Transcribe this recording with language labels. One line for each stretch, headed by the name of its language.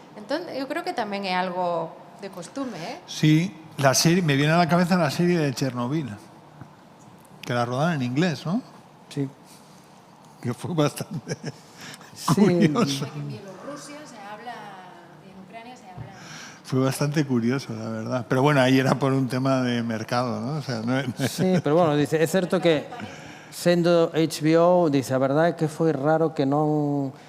Galician: Entón, eu creo que tamén é algo de costume, ¿eh?
Spanish: Sí, la serie, me viene a la cabeza la serie de Chernobyl, que la rodaron en inglés, ¿no? Sí. Que fue bastante Sí. curioso. en Bielorrusia se habla, y en Ucrania se habla. Fue bastante curioso, la verdad. Pero bueno, ahí era por un tema de mercado, ¿no? O sea,
Galician: Sí, pero bueno, dice, é certo que sendo HBO, dice, a verdade é que foi raro que non...